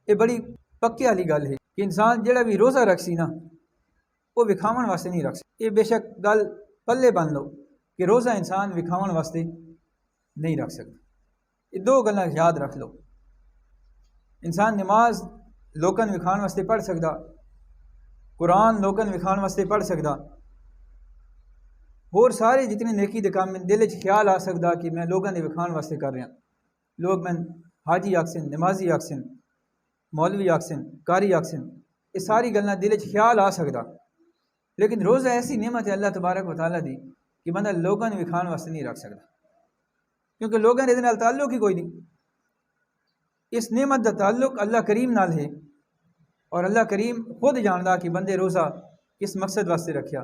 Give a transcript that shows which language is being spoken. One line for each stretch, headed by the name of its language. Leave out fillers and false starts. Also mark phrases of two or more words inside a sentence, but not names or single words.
Punjabi: یہ بڑی پکے والی گل ہے کہ انسان جڑا بھی روزہ رکھ سی نا وہ وکھاون واسطے نہیں رکھ سکتا. یہ بے شک گل پلے بن لو کہ روزہ انسان وکھاون واسطے نہیں رکھ سکتا. یہ دو گلاں یاد رکھ لو. انسان نماز لوکاں وکھاون واسطے پڑھ سکتا، قرآن لوکاں وکھاون واسطے پڑھ سکتا، اور سارے جتنے نیکی دے کام دل چ خیال آ سکتا کہ میں لوگوں نے وکھاون واسطے کر رہا. لوگ میں حاجی آکسن، نمازی آکسن، مولوی آکسن، قاری آکسن، یہ ساری گلاں دل چ خیال آ سکتا. لیکن روزہ ایسی نعمت ہے اللہ تبارک و تعالیٰ دی کہ بندہ لوگوں نے وکھاون واسطے نہیں رکھ سکتا، کیونکہ لوگوں نے یہ تعلق ہی کوئی نہیں. اس نعمت دا تعلق اللہ کریم نال ہے، اور اللہ کریم خود جاندا کہ بندے روزہ کس مقصد واسطے رکھیا.